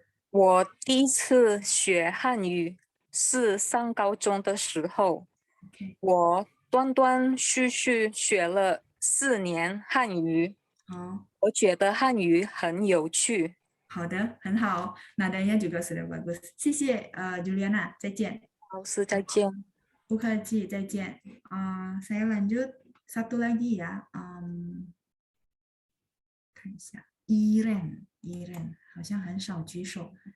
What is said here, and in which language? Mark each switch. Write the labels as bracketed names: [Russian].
[Chinese] 我第一次学汉语是上高中的时候，我断断续续学了4年汉语。我觉得汉语很有趣。好的，很好， [Indonesian] nadanya juga sudah bagus. [Chinese] 谢谢Juliana， 再见。老师再见。不客气，再见。 [Indonesian] saya lanjut satu lagi ya. [Chinese] 看一下。 Iren，好像很少举手。